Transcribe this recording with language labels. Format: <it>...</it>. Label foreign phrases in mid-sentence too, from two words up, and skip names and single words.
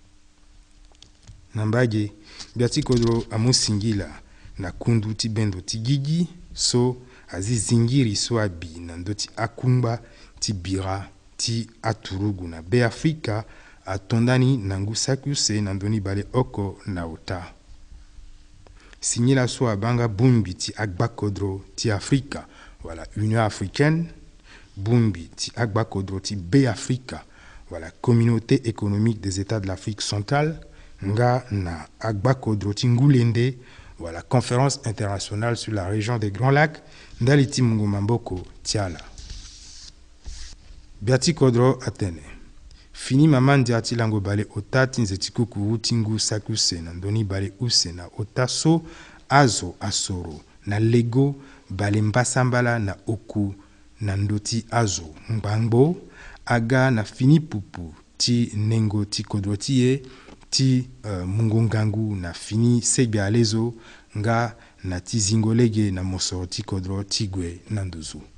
<sg>na mbage bia ti kodro amu singila na kundu ti bendo ti gigi so azi zingiri so abi na ndö ti akungba ti bira ti aturugu na be afrika atondani na ngu saki use na ndöni bale oko na ota singila so abanga bungbi ti agba kodro ti afrika wala</sg> <fr>union africaine</fr> <sg>bungbi ti agba kodro ti be afrika wala</sg> <fr>communauté économique des états de l'Afrique centrale</fr> <sg>nga na agba kodro ti ngulende wala</sg> <fr>conférence internationale sur la région des Grands Lacs</fr> <sg>ndali ti mungu mamboko ti ala bia ti kodro atene fini mama ndia ti lango bale ota ti nze ti kukuru ti ngu saki use na ndöni bale use na ota so azo asoro na lego bale mbasambala na oku na ndö ti azo ngbangbo aga na fini pupu ti nengo ti kodro ti ye ti mungo ngangu na fini segbia ale zo nga na ti zingo lege na mosoro ti kodro ti gue na nduzu</sg>